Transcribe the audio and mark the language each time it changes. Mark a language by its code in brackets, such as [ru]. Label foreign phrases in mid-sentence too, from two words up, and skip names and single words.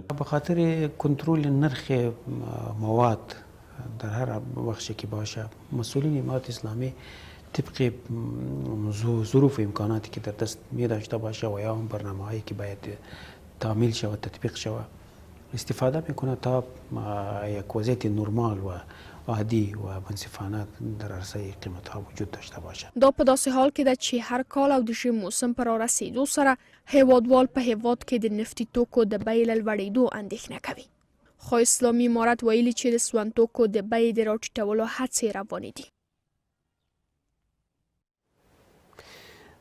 [fa] به خاطر کنترل نرخ مواد در هر بخشی که باشه مسئولین امارت اسلامی طبق ظروف و امکاناتی که در دست می داشته باشه و یا هم برنامه‌هایی که باید تعمیل شود تطبیق شود استفاده میکنه تا یک وضعیت نرمال و عادی و منصفانه در عرصه قیمت‌ها وجود داشته باشه. [ps] دا په داسې حال کې ده چې هر کال او د ژمي موسم په رارسېدو سره هیوادوال په هیواد کې د نفتي توکو د بیې له لوړېدو اندېښنه کوي. خو اسلامي امارت ویلي چې د سون توکو د بیې د راټیټولو هڅې روانې دي.